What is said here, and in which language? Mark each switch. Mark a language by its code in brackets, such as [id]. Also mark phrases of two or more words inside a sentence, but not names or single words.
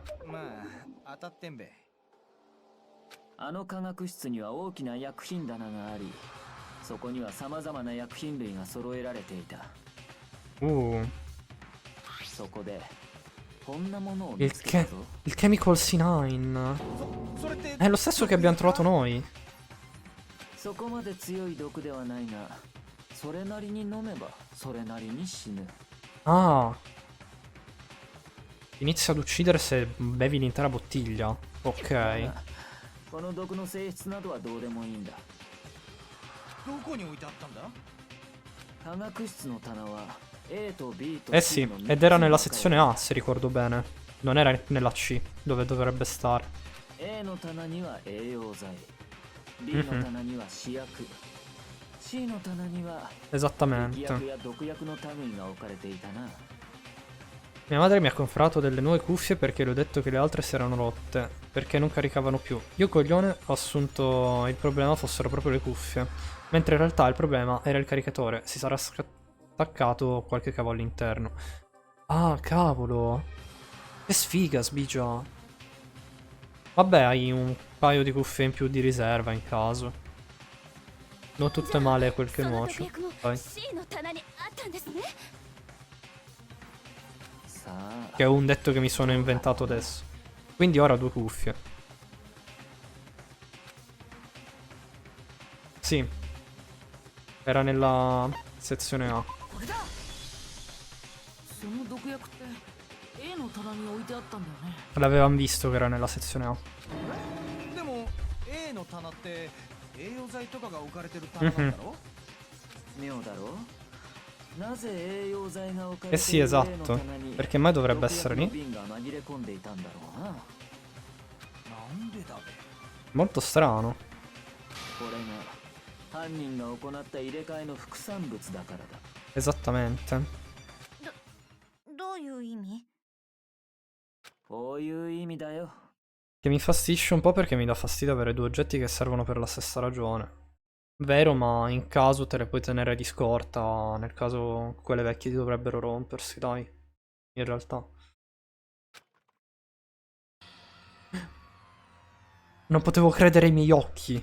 [ja] まあ当たってんべ。あの科学室には大きな薬品棚があり、そこには様々な薬品類が揃えられていた。そこでこんなものを見つけたぞ。 [it] Il Chemical C9. [ja] それって [it] È lo stesso che abbiamo trovato noi. [ja] そこまで強い毒ではないが、それなりに飲めばそれなりに死ぬ。 Ah. [it] Inizia ad uccidere se bevi l'intera bottiglia. Ok. [ja] この毒の性質などはどうでもいいんだ。どこに置いてあったんだ？科学室の棚は A と B と Eh C [it] sì, [ja] の [it] ed era nella sezione A, se ricordo bene. Non era nella C, dove dovrebbe stare. [ja] A の棚には栄養剤、B の棚には試薬、C の棚には劇 [it] Esattamente. [ja] 薬や毒薬の類が置かれていたな。 [it] Mia madre mi ha comprato delle nuove cuffie perché le ho detto che le altre si erano rotte, perché non caricavano più. Io coglione ho assunto il problema fossero proprio le cuffie, mentre in realtà il problema era il caricatore, si sarà staccato qualche cavo all'interno. Ah, cavolo. Che sfiga, Sbigia. Vabbè, hai un paio di cuffie in più di riserva in caso. Non tutto è male quel che [ja] その [it] nuoce. [ja] 毒薬も [it] Vai. [ja] C の棚にあったんですね。さあ、 [it] Che è un detto che mi sono inventato adesso. Quindi ora ho due cuffie. Sì. Era nella sezione A. [ja] これだ。その毒薬って A の棚に置いてあったんだよね。 [it] L'avevamo visto che era nella sezione A. [ja] でも A の棚って栄養剤とかが置かれてる棚なんだろ？妙だろう。なぜ栄養剤が置か Eh れ [it] sì, [ja] ている A の [it] esatto. [ja] 棚に [it] Perché mai dovrebbe [ja] 毒 [it] essere [ja] 薬の [it] lì? [ja] 瓶が紛れ込んでいたんだろうな。なんでだべ？ [it] Molto strano. [ja] これが犯人が行った入れ替えの副産物だからだ。 [it] Esattamente. [ja] どういう意味？こういう意味だよ。 [it] Che mi infastidisce un po' perché mi dà fastidio avere due oggetti che servono per la stessa ragione. Vero, ma in caso te le puoi tenere di scorta, nel caso quelle vecchie dovrebbero rompersi, dai, in realtà. Non potevo credere ai miei occhi.